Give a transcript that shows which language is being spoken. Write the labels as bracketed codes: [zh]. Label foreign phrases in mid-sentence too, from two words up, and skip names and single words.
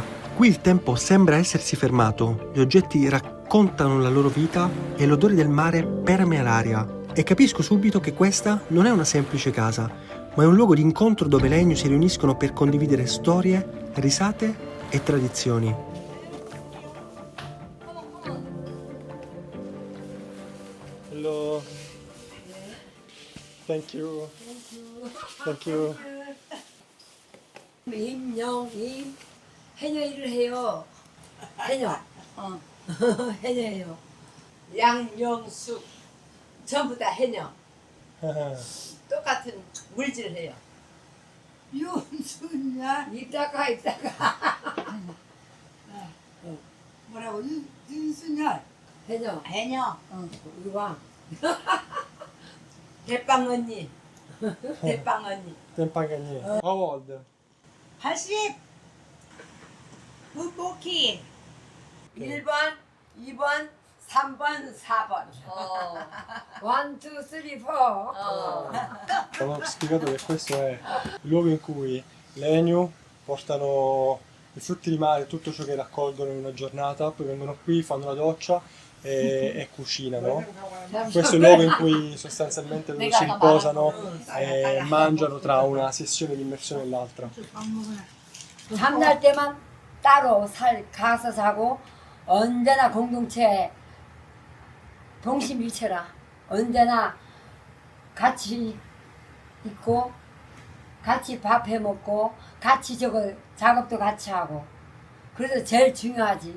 [it] Qui il tempo sembra essersi fermato, gli oggetti raccontano la loro vita e l'odore del mare permea l'aria. E capisco subito che questa non è una semplice casa, ma è un luogo di incontro dove le Ainu si riuniscono per condividere storie, risate e tradizioni. [en] Hello. Thank you. Thank you. [ko] 임영임 해녀 일을 해요. 해녀. 해녀예요. 양영숙 전부 다 해녀. 똑같은 물질 해요. 윤순야 이따가 뭐라고 윤순야 해녀. 해녀. 우리 왕. 대빵 언니. 대빵 언니. [en] Tempangani. How old? 80. [ko] 무보키. 1번, 2번, 3번, 4번. [en] one, two, three, four. [it] Ho spiegato che questo è il luogo in cui le Ainu portano i frutti di mare, tutto ciò che raccolgono in una giornata, poi vengono qui, fanno la doccia e cucinano. Questo è il luogo in cui sostanzialmente loro si riposano e mangiano tra una sessione di immersione e l'altra. [ko] 잠잘 때만 따로 가서 자고 언제나 공동체 동심일체라 언제나 같이 있고 같이 밥 해 먹고 같이 작업도 같이 하고 그래서 제일 중요하지.